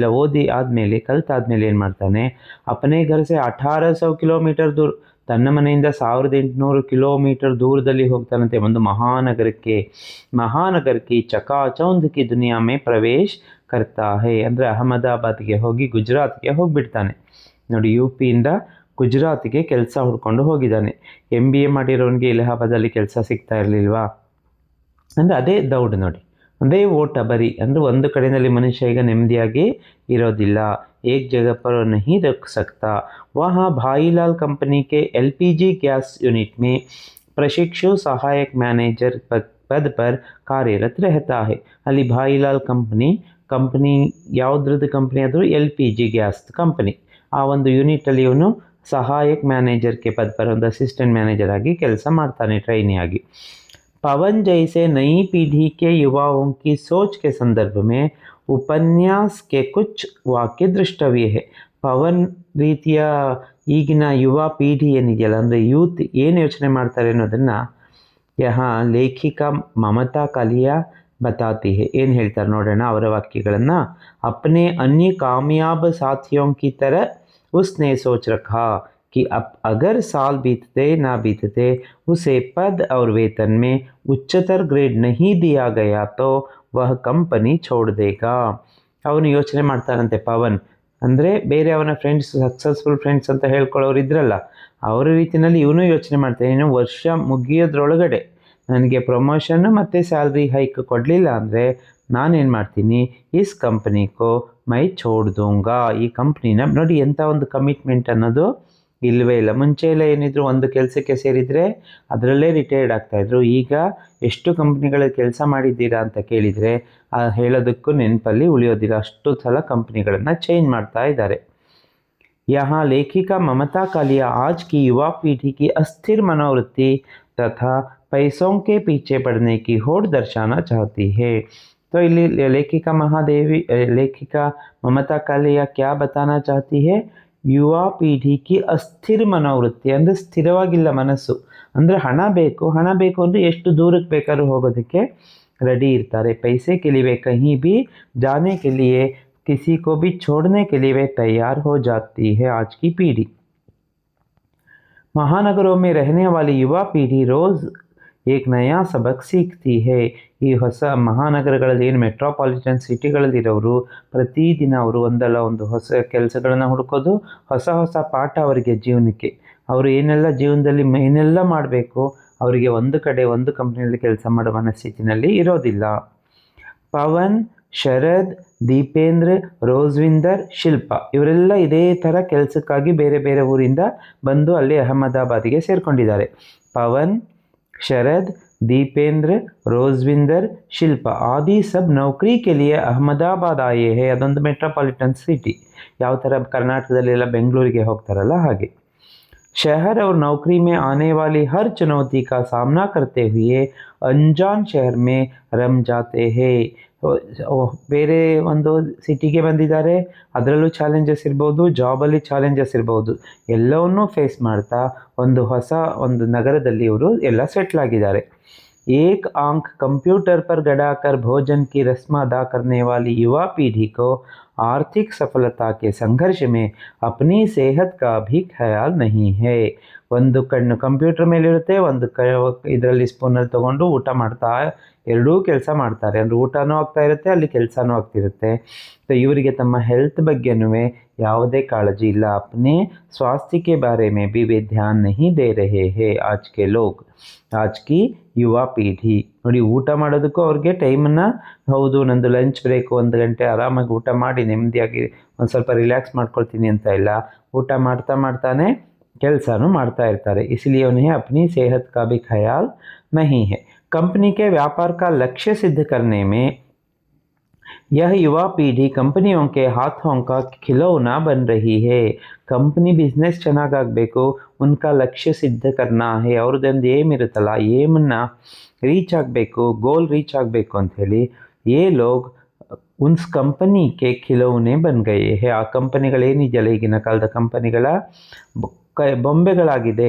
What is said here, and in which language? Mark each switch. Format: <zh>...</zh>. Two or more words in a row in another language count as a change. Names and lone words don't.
<kn>ಓದಿ ಆದಮೇಲೆ, ಕಲ್ತಾದ್ಮೇಲೆ ಏನು ಮಾಡ್ತಾನೆ,</kn> <hi>अपने घर से</hi> <kn>1800 ಕಿಲೋಮೀಟರ್ ದೂರ, ತನ್ನ ಮನೆಯಿಂದ 1800 ಕಿಲೋಮೀಟರ್ ದೂರದಲ್ಲಿ ಹೋಗ್ತಾನಂತೆ ಒಂದು ಮಹಾನಗರಕ್ಕೆ</kn> <hi>चकाचौंध की दुनिया में प्रवेश करता है,</hi> <kn>ಅಂದರೆ ಅಹಮದಾಬಾದ್ಗೆ ಹೋಗಿ ಗುಜರಾತ್ಗೆ ಹೋಗಿಬಿಡ್ತಾನೆ ನೋಡಿ. ಯು ಪಿಯಿಂದ ಗುಜರಾತ್ಗೆ ಕೆಲಸ ಹುಡ್ಕೊಂಡು ಹೋಗಿದ್ದಾನೆ. MBA ಮಾಡಿರೋನಿಗೆ ಇಲಹಾಬಾದಲ್ಲಿ ಕೆಲಸ ಸಿಗ್ತಾ ಇರಲಿಲ್ವಾ ಅಂದರೆ ಅದೇ ದೌಡ್ ನೋಡಿ, ಅದೇ ಓಟ ಬರಿ. ಅಂದರೆ ಒಂದು ಕಡೆಯಲ್ಲಿ ಮನುಷ್ಯ ಈಗ ನೆಮ್ಮದಿಯಾಗಿ ಇರೋದಿಲ್ಲ.</kn> <hi>एक जगह पर नहीं रुक सकता। वहाँ भाईलाल कंपनी के LPG गैस यूनिट में प्रशिक्षु सहायक मैनेजर पद पर कार्यरत रहता है।</hi> <kn>ಅಲ್ಲಿ ಭಾಯಿಲಾಲ್ ಕಂಪನಿ ಯಾವುದ್ರದ್ದು ಕಂಪನಿ ಅದು? LPG ಗ್ಯಾಸ್ ಕಂಪನಿ. ಆ ಒಂದು ಯೂನಿಟಲ್ಲಿ ಇವನು ಸಹಾಯಕ್ ಮ್ಯಾನೇಜರ್ಗೆ</kn> <hi>पद पर</hi> <kn>ಒಂದು</kn> <en>assistant manager</en> <kn>ಆಗಿ ಕೆಲಸ ಮಾಡ್ತಾನೆ, ಟ್ರೈನಿ ಆಗಿ.</kn> <hi>पवन जैसे नई पीढ़ी के युवाओं की सोच के संदर्भ में उपन्यास के कुछ वाक्य दृष्टव्य है।</hi> <kn>ಪವನ್ ರೀತಿಯ ಈಗಿನ ಯುವ ಪೀಢಿ ಏನಿದೆಯಲ್ಲ, ಅಂದರೆ ಯೂತ್ ಏನು ಯೋಚನೆ ಮಾಡ್ತಾರೆ ಅನ್ನೋದನ್ನು ಲೇಖಿಕಾ ಮಮತಾ ಕಾಲಿಯಾ</kn> <hi>बताती है.</hi> <kn>ಏನು ಹೇಳ್ತಾರೆ ನೋಡೋಣ ಅವರ ವಾಕ್ಯಗಳನ್ನು.</kn> <hi>अपने अन्य कामयाब साथियों की तरह उसने सोच रखा कि अब अगर साल बीतते ना बीतते उसे पद और वेतन में उच्चतर ग्रेड नहीं दिया गया तो वह कंपनी छोड़ देगा.</hi> <kn>ಅವನು ಯೋಚನೆ ಮಾಡ್ತಾನಂತೆ ಪವನ್, ಅಂದರೆ ಬೇರೆ ಅವನ ಫ್ರೆಂಡ್ಸ್,</kn> <en>successful friends</en> <kn>ಅಂತ ಹೇಳ್ಕೊಳ್ಳೋರು ಇದ್ರಲ್ಲ, ಅವರ ರೀತಿಯಲ್ಲಿ ಇವನು ಯೋಚನೆ ಮಾಡ್ತಾನೆ, ಇನ್ನು ವರ್ಷ ಮುಗಿಯೋದ್ರೊಳಗಡೆ ನನಗೆ ಪ್ರಮೋಷನ್ ಮತ್ತು</kn> <en>salary hike</en> <kn>ಕೊಡಲಿಲ್ಲ ಅಂದರೆ ನಾನೇನು ಮಾಡ್ತೀನಿ,</kn> <hi>इस कंपनी को मैं छोड़ दूँगा.</hi> <kn>ಈ ಕಂಪ್ನಿನ ನೋಡಿ ಎಂಥ ಒಂದು ಕಮಿಟ್ಮೆಂಟ್ ಅನ್ನೋದು ಇಲ್ಲವೇ ಇಲ್ಲ. ಮುಂಚೆ ಎಲ್ಲ ಏನಿದ್ರು ಒಂದು ಕೆಲಸಕ್ಕೆ ಸೇರಿದರೆ ಅದರಲ್ಲೇ ರಿಟೈರ್ಡ್ ಆಗ್ತಾಯಿದ್ರು. ಈಗ ಎಷ್ಟು ಕಂಪ್ನಿಗಳ ಕೆಲಸ ಮಾಡಿದ್ದೀರಾ ಅಂತ ಕೇಳಿದರೆ ಹೇಳೋದಕ್ಕೂ ನೆನಪಲ್ಲಿ ಉಳಿಯೋದಿಲ್ಲ, ಅಷ್ಟು ಸಲ ಕಂಪ್ನಿಗಳನ್ನು ಚೇಂಜ್ ಮಾಡ್ತಾ ಇದ್ದಾರೆ.</kn> <hi>यहाँ लेखिका ममता कालिया आज की युवा पीढ़ी की अस्थिर मनोवृत्ति तथा पैसों के पीछे पड़ने की होड़ दर्शाना चाहती है. तो ಇಲ್ಲಿ लेखिका ममता कालिया क्या बताना चाहती है? युवा पीढ़ी की अस्थिर मनोवृत्ति,</hi> <kn>ಅಂದರೆ ಸ್ಥಿರವಾಗಿಲ್ಲ ಮನಸ್ಸು, ಅಂದರೆ ಹಣ ಬೇಕು ಅಂದರೆ ಎಷ್ಟು ದೂರಕ್ಕೆ ಬೇಕಾದ್ರೂ ಹೋಗೋದಕ್ಕೆ ರೆಡಿ ಇರ್ತಾರೆ.</kn> <hi>पैसे के लिए कहीं भी जाने के लिए किसी को भी छोड़ने के लिए वे तैयार हो जाती है आज की पीढ़ी. महानगरों में रहने वाली युवा पीढ़ी रोज़ एक नया सबक सीखती है.</hi> <kn>ಈ ಹೊಸ ಮಹಾನಗರಗಳಲ್ಲಿ ಏನು ಮೆಟ್ರೋಪಾಲಿಟನ್ ಸಿಟಿಗಳಲ್ಲಿರೋರು ಪ್ರತಿದಿನ ಅವರು ಒಂದಲ್ಲ ಒಂದು ಹೊಸ ಕೆಲಸಗಳನ್ನು ಹುಡುಕೋದು, ಹೊಸ ಹೊಸ ಪಾಠ ಅವರಿಗೆ ಜೀವನಕ್ಕೆ. ಅವರು ಏನೆಲ್ಲ ಜೀವನದಲ್ಲಿ ಏನೆಲ್ಲ ಮಾಡಬೇಕು, ಅವರಿಗೆ ಒಂದು ಕಡೆ ಒಂದು ಕಂಪ್ನಿಯಲ್ಲಿ ಕೆಲಸ ಮಾಡೋ ಮನಸ್ಥಿತಿನಲ್ಲಿ ಇರೋದಿಲ್ಲ. ಪವನ್, ಶರದ್, ದೀಪೇಂದ್ರ, ರೋಜ್ವಿಂದರ್, ಶಿಲ್ಪ ಇವರೆಲ್ಲ ಇದೇ ಥರ ಕೆಲಸಕ್ಕಾಗಿ ಬೇರೆ ಬೇರೆ ಊರಿಂದ ಬಂದು ಅಲ್ಲಿ ಅಹಮದಾಬಾದಿಗೆ ಸೇರಿಕೊಂಡಿದ್ದಾರೆ. ಪವನ್,</kn> <hi>शरद, दीपेंद्र, रोजविंदर, शिल्पा आदि सब नौकरी के लिए अहमदाबाद आए हैं.</hi> <kn>ಅದೊಂದು</kn> <en>metropolitan city,</en> <kn>ಯಾವ ಥರ ಕರ್ನಾಟಕದಲ್ಲೆಲ್ಲ ಬೆಂಗಳೂರಿಗೆ ಹೋಗ್ತಾರಲ್ಲ ಹಾಗೆ.</kn> <hi>शहर और नौकरी में आने वाली हर चुनौती का सामना करते हुए अनजान शहर में रम जाते हैं.</hi> <kn>ಬೇರೆ ಒಂದು ಸಿಟಿಗೆ ಬಂದಿದ್ದಾರೆ, ಅದರಲ್ಲೂ ಚಾಲೆಂಜಸ್ ಇರ್ಬೋದು, ಜಾಬಲ್ಲಿ ಚಾಲೆಂಜಸ್ ಇರ್ಬೋದು, ಎಲ್ಲವನ್ನೂ ಫೇಸ್ ಮಾಡ್ತಾ ಒಂದು ನಗರದಲ್ಲಿ ಇವರು ಎಲ್ಲ ಸೆಟ್ಲ್ ಆಗಿದ್ದಾರೆ.</kn> <hi>एक आंख कंप्यूटर पर गड़ाकर भोजन की रस्म अदा करने वाली युवा पीढ़ी को आर्थिक सफलता के संघर्ष में अपनी सेहत का भी ख्याल नहीं है.</hi> <kn>ಒಂದು ಕಣ್ಣು ಕಂಪ್ಯೂಟರ್ ಮೇಲಿರುತ್ತೆ, ಒಂದು ಇದರಲ್ಲಿ ಸ್ಪೂನಲ್ಲಿ ತೊಗೊಂಡು ಊಟ ಮಾಡ್ತಾ ಎರಡೂ ಕೆಲಸ ಮಾಡ್ತಾರೆ. ಅಂದರೆ ಊಟನೂ ಆಗ್ತಾ ಇರುತ್ತೆ, ಅಲ್ಲಿ ಕೆಲಸನೂ ಆಗ್ತಿರುತ್ತೆ. ಸೊ ಇವರಿಗೆ ತಮ್ಮ ಹೆಲ್ತ್ ಬಗ್ಗೆನೂ ಯಾವುದೇ ಕಾಳಜಿ ಇಲ್ಲ.</kn> <hi>अपने स्वास्थ्य के बारे में भी वे ध्यान नहीं दे रहे हैं आज के लोग, आज की युवा पीढ़ी.</hi> <kn>ನೋಡಿ, ಊಟ ಮಾಡೋದಕ್ಕೂ ಅವ್ರಿಗೆ ಟೈಮನ್ನು, ಹೌದು ನಂದು</kn> <en>lunch break</en> <kn>1 ಗಂಟೆ ಆರಾಮಾಗಿ ಊಟ ಮಾಡಿ ನೆಮ್ಮದಿಯಾಗಿ ಒಂದು ಸ್ವಲ್ಪ ರಿಲ್ಯಾಕ್ಸ್ ಮಾಡ್ಕೊಳ್ತೀನಿ ಅಂತ ಇಲ್ಲ, ಊಟ ಮಾಡ್ತಾನೆ ಕೆಲಸನೂ ಮಾಡ್ತಾ ಇರ್ತಾರೆ.</kn> <hi>इसलिए उन्हें अपनी सेहत का भी ख्याल नहीं है. कंपनी के व्यापार का लक्ष्य सिद्ध करने में यह युवा पीढ़ी कंपनियों के हाथों का खिलौना बन रही है.</hi> <kn>ಕಂಪ್ನಿ ಬಿಸ್ನೆಸ್ ಚೆನ್ನಾಗಾಗಬೇಕು,</kn> <hi>उनका लक्ष्य सिद्ध करना है,</hi> <kn>ಅವ್ರದ್ದೊಂದು ಏಮ್ ಇರುತ್ತಲ್ಲ, ಏಮನ್ನು ರೀಚ್ ಆಗಬೇಕು,</kn> <en>goal reach</en> <kn>ಆಗಬೇಕು ಅಂಥೇಳಿ</kn> <hi>ये लोग उन्स कंपनी के खिलौने बन गए हैं.</hi> <kn>ಆ ಕಂಪನಿಗಳೇನಿದೆಯಲ್ಲ ಈಗಿನ ಕಾಲದ ಕಂಪನಿಗಳ ಬೊಂಬೆಗಳಾಗಿದೆ.</kn>